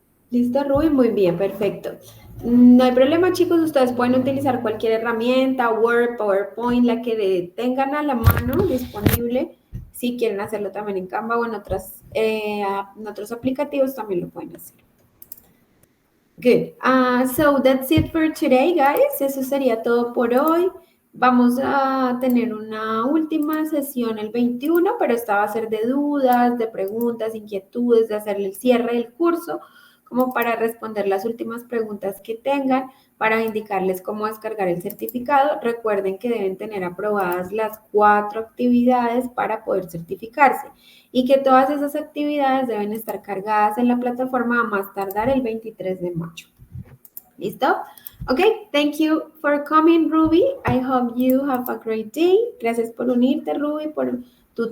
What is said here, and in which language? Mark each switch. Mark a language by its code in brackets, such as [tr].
[es] Listo, Rubí, muy bien, perfecto. No hay problema, chicos, ustedes pueden utilizar cualquier herramienta, Word, PowerPoint, la que tengan a la mano disponible. Si quieren hacerlo también en Canva o en otros aplicativos, también lo pueden hacer. [en] Good. So that's it for today, guys. [es] Eso sería todo por hoy. Vamos a tener una última sesión el 21, pero esta va a ser de dudas, de preguntas, inquietudes, de hacerle el cierre del curso, como para responder las últimas preguntas que tengan, para indicarles cómo descargar el certificado. Recuerden que deben tener aprobadas las 4 actividades para poder certificarse y que todas esas actividades deben estar cargadas en la plataforma a más tardar el 23 de mayo. ¿Listo? [en] Okay, thank you for coming, Ruby. I hope you have a great day. [es] Gracias por unirte, Ruby, por tu